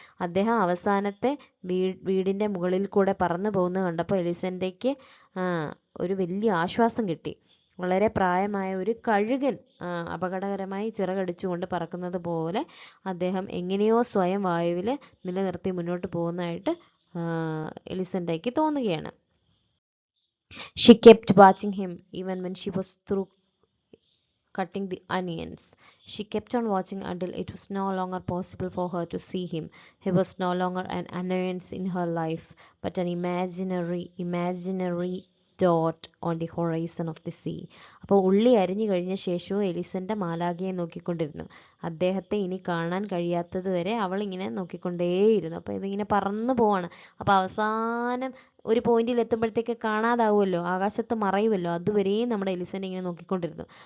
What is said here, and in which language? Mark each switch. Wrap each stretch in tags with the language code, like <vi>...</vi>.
<ml>അദ്ദേഹം അവസാനത്തെ വീടിൻ്റെ മുകളിൽ കൂടെ പറന്നു പോകുന്നത് കണ്ടപ്പോൾ എലിസെൻഡയ്ക്ക് ഒരു വലിയ ആശ്വാസം കിട്ടി. വളരെ പ്രായമായ ഒരു കഴുകൻ അപകടകരമായി ചിറകടിച്ചുകൊണ്ട് പറക്കുന്നത് പോലെ അദ്ദേഹം എങ്ങനെയോ സ്വയം വായുവിൽ നിലനിർത്തി മുന്നോട്ട് പോകുന്നതായിട്ട് എലിസെൻഡയ്ക്ക് തോന്നുകയാണ്.</ml> <en>She kept watching him even when she was through cutting the onions. She kept on watching until it was no longer possible for her to see him. He was no longer an annoyance in her life, but an imaginary dot on the horizon of the sea.</en> <ml>അപ്പോൾ ഉള്ളി അരിഞ്ഞു കഴിഞ്ഞ ശേഷവും എലിസെൻഡ മാലാഖയെ നോക്കിക്കൊണ്ടിരുന്നു. അദ്ദേഹത്തെ ഇനി കാണാൻ കഴിയാത്തതുവരെ അവൾ ഇങ്ങനെ നോക്കിക്കൊണ്ടേയിരുന്നു. അപ്പോൾ ഇതിങ്ങനെ പറന്നു പോവാണ്. അപ്പോൾ അവസാനം ഒരു പോയിന്റിൽ എത്തുമ്പോഴത്തേക്ക് കാണാതാവുമല്ലോ, ആകാശത്ത് മറയുമല്ലോ, അതുവരെയും നമ്മുടെ എലിസെൻഡ ഇങ്ങനെ നോക്കിക്കൊണ്ടിരുന്നു.</ml>